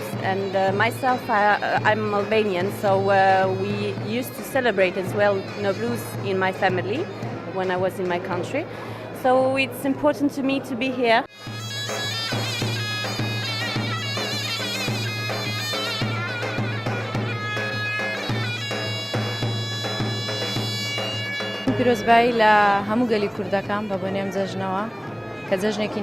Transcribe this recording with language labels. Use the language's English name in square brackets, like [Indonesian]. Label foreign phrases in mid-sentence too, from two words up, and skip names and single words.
[English] And myself, I'm Albanian, so we used to celebrate as well Nowruz in my family when I was in my country. So it's important to me to be here. [Central Kurdish] پیرۆزبایی لە هەموو گەلی کوردەکان بە بۆنێم جەژنەوە کە جەژنێکی